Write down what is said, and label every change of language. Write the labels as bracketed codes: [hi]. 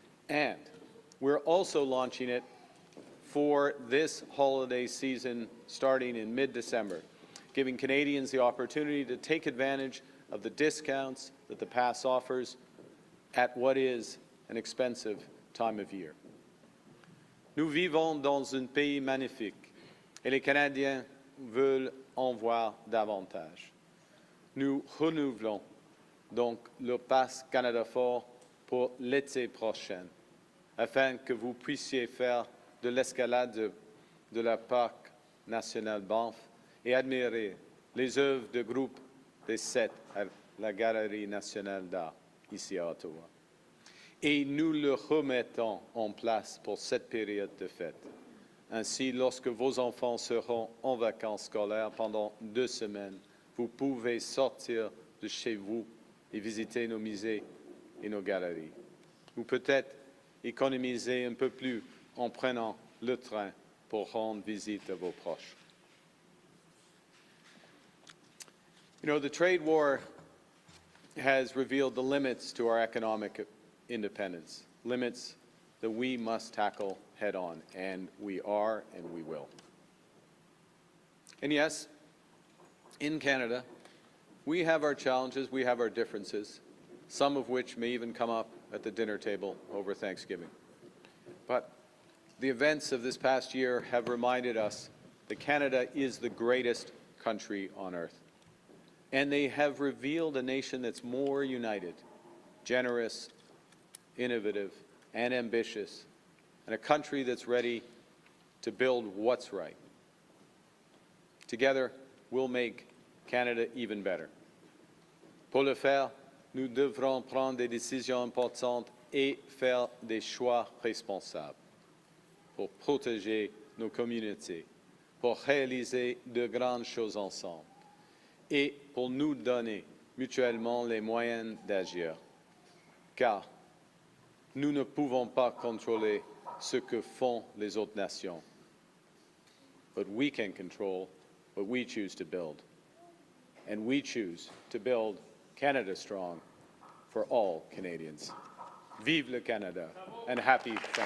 [en] And we're also launching it for this holiday season starting in mid-December, giving Canadians the opportunity to take advantage of the discounts that the pass offers at what is an expensive time of year. [fr] Nous vivons dans un pays magnifique et les Canadiens veulent en voir davantage. Nous renouvelons donc le Pass Canada Fort pour l'été prochain, afin que vous puissiez faire de l'escalade de la Parc national Banff et admirer les œuvres de groupe des 7 à la Galerie nationale d'art ici à Ottawa. Et nous le remettons en place pour cette période de fête. Ainsi, lorsque vos enfants seront en vacances scolaires pendant 2 semaines, vous pouvez sortir de chez vous et visiter nos musées et nos galeries. Ou peut-être économiser un peu plus en prenant le train pour rendre visite à vos proches. [en] You know, the trade war has revealed the limits to our economic independence, limits that we must tackle head-on, and we are and we will. And yes, in Canada, we have our challenges, we have our differences, some of which may even come up at the dinner table over Thanksgiving. But the events of this past year have reminded us that Canada is the greatest country on earth. And they have revealed a nation that's more united, generous, innovative, and ambitious, and a country that's ready to build what's right. Together, we'll make Canada even better. [fr] Pour le faire, nous devrons prendre des décisions importantes et faire des choix responsables pour protéger nos communautés, pour réaliser de grandes choses ensemble et pour nous donner mutuellement les moyens d'agir. Car nous ne pouvons pas contrôler ce que font les autres nations, [en] but we can control what we choose to build. And we choose to build Canada strong for all Canadians. [fr] Vive le Canada [en] and happy Thanksgiving.